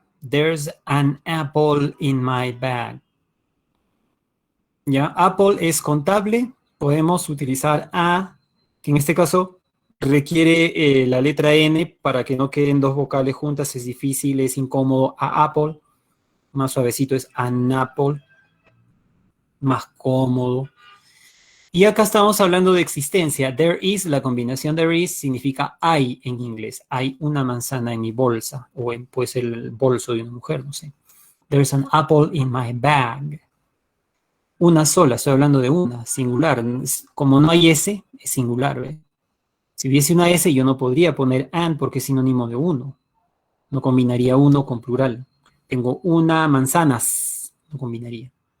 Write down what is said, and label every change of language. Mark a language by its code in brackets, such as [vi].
[en] There's an apple in my bag. [es] Ya, apple es contable. Podemos utilizar A, que en este caso requiere la letra N para que no queden dos vocales juntas. Es difícil, es incómodo. A apple, más suavecito es an apple, más cómodo. Y acá estamos hablando de existencia. There is, la combinación there is significa hay en inglés. Hay una manzana en mi bolsa, o puede ser el bolso de una mujer, no sé. [en] There's an apple in my bag. [es] Una sola, estoy hablando de una, singular. Como no hay S, es singular, ¿ve? Si hubiese una S, yo no podría poner an porque es sinónimo de uno. No combinaría uno con plural. Tengo una manzanas, no combinaría.